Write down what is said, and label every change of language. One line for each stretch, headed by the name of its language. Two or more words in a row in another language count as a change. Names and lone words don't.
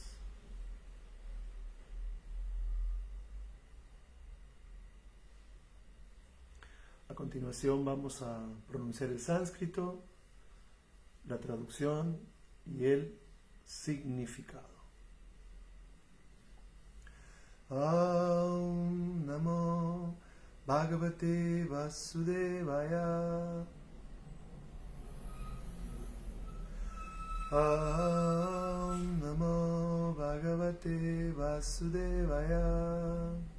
Spanish: A continuación vamos a pronunciar el sánscrito, la traducción y el significado.
Sanskrit: Aum Namo Bhagavate Vasudevaya. Aum Namo Bhagavate Vasudevaya.